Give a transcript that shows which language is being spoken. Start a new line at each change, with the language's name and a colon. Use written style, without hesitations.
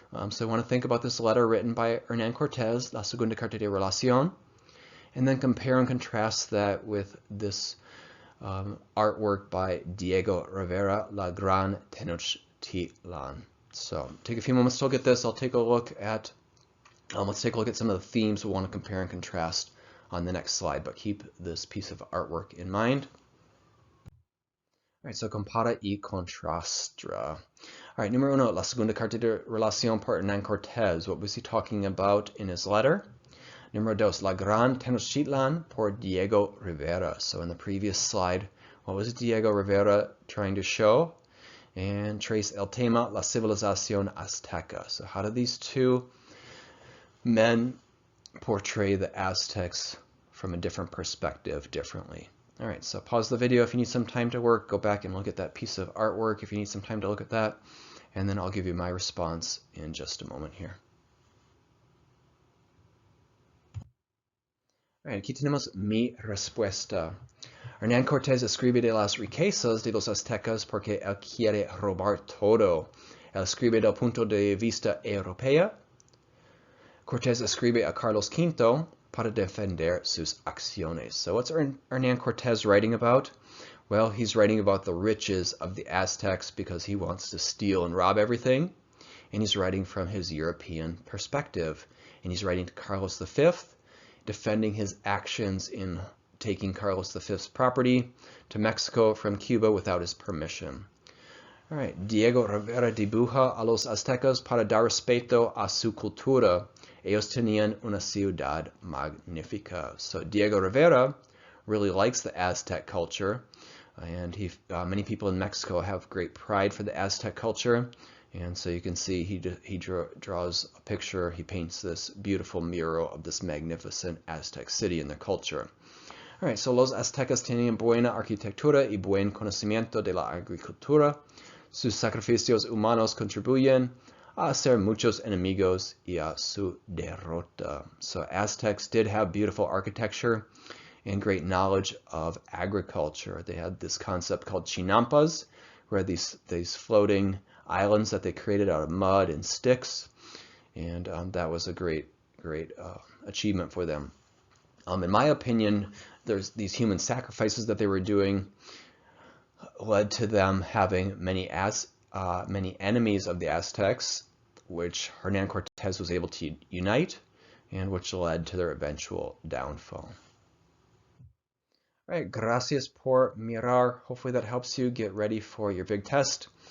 English: So I want to think about this letter written by Hernán Cortés, La Segunda Carta de Relación, and then compare and contrast that with this artwork by Diego Rivera, La Gran Tenochtitlan. So take a few moments to look at this. I'll take a look at, let's take a look at some of the themes we want to compare and contrast on the next slide, but keep this piece of artwork in mind. All right, so
Spanish: compara y contrastra.
English: All right,
Spanish: número uno, La Segunda Carta de Relación por Hernán Cortés. What was he talking about in his letter? Número dos, La Gran Tenochtitlan por Diego Rivera.
English: So in the previous slide, what was Diego Rivera trying to show? And trace
Spanish: el tema, la civilización azteca.
English: So how do these two men portray the Aztecs from a different perspective differently? All right, so pause the video if you need some time to work. Go back and look at that piece of artwork if you need some time to look at that. And then I'll give you my response in just a moment here. All right,
Spanish: aquí tenemos mi respuesta. Hernán Cortés escribe de las riquezas de los aztecas porque él quiere robar todo. Él escribe del punto de vista europeo. Cortés escribe a Carlos V para defender sus acciones.
English: So what's Hernán Cortés writing about? Well, he's writing about the riches of the Aztecs because he wants to steal and rob everything. And he's writing from his European perspective. And he's writing to Carlos V, defending his actions in taking Carlos V's property to Mexico from Cuba without his permission. All right,
Spanish: Diego Rivera dibuja a los aztecas para dar respeto a su cultura. Ellos tenían una ciudad magnífica.
English: So Diego Rivera really likes the Aztec culture, and many people in Mexico have great pride for the Aztec culture. And so you can see he draws a picture, he paints this beautiful mural of this magnificent Aztec city and their culture. All right, so
Spanish: los aztecas tenían buena arquitectura y buen conocimiento de la agricultura. Sus sacrificios humanos contribuyen a hacer muchos enemigos y a su derrota.
English: So Aztecs did have beautiful architecture and great knowledge of agriculture. They had this concept called chinampas, where these floating islands that they created out of mud and sticks, and that was a great achievement for them. In my opinion, there's these human sacrifices that they were doing led to them having many enemies of the Aztecs, which Hernán Cortés was able to unite, and which led to their eventual downfall. All right,
Spanish: gracias por mirar.
English: Hopefully that helps you get ready for your big test.